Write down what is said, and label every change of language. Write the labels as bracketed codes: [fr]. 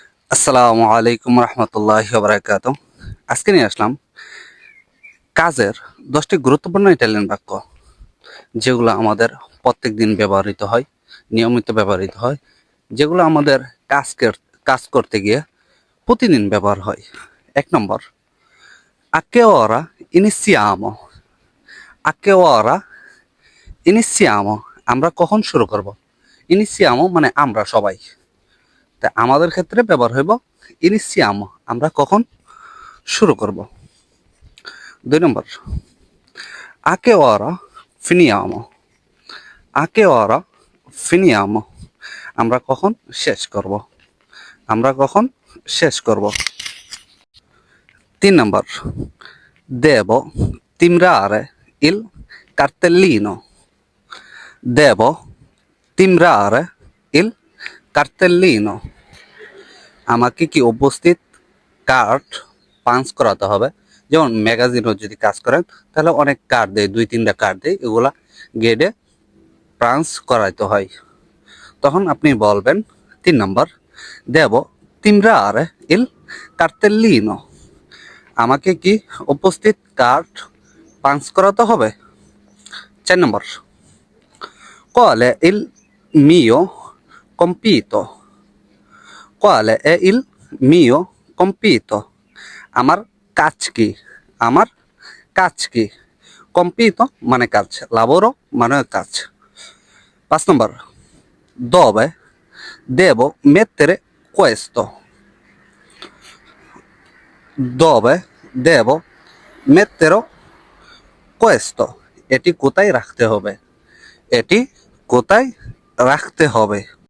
[bn] আসসালামু আলাইকুম রহমতুল্লাহি ওয়া বারাকাতুহু। আজকে নিয়ে আসলাম কাজের 10টি গুরুত্বপূর্ণ ইটালিয়ান বাক্য, যেগুলো আমাদের প্রত্যেকদিন ব্যবহৃত হয়, নিয়মিত ব্যবহৃত হয়, যেগুলো আমাদের কাজ করতে গিয়ে প্রতিদিন ব্যবহার হয়। 1 নম্বর, [it] a che ora iniziamo? A che ora iniziamo? [bn] আমরা কখন শুরু করব? Iniziamo মানে আমরা সবাই। তা আমাদের ক্ষেত্রে ব্যবহার হইব iniziamo, আমরা কখন শুরু করব। 2 নম্বর, [it] a che ora finiamo? A che ora finiamo? [bn] আমরা কখন শেষ করব? আমরা কখন শেষ করব? 3 নম্বর, [it] devo timbrare il cartellino. Devo timbrare il cartellino. [bn] আমাকে কি উপস্থিত কার্ড পাঞ্চ করাতে হবে? যেমন ম্যাগাজিনও যদি কাজ করেন তাহলে অনেক কার্ড দেয়, 2-3টা কার্ড দেয়, এগুলা গেটে পাঞ্চ করাইতে হয়। তখন আপনি বলবেন 3 নম্বর, [it] devo timbrare il cartellino. [bn] আমাকে কি উপস্থিত কার্ড পাঞ্চ করাতে হবে? 4 নম্বর, [it] qual è il mio compito? Qual è il mio compito? [bn] আমার কাজ কি? আমার কাজ কি? compito মানে কাজ, lavoro মানে কাজ। 5 নম্বর, [it] dove devo mettere questo? Dove devo mettere questo? [bn] এটি কোথায় রাখতে হবে? এটি কোথায় রাখতে হবে?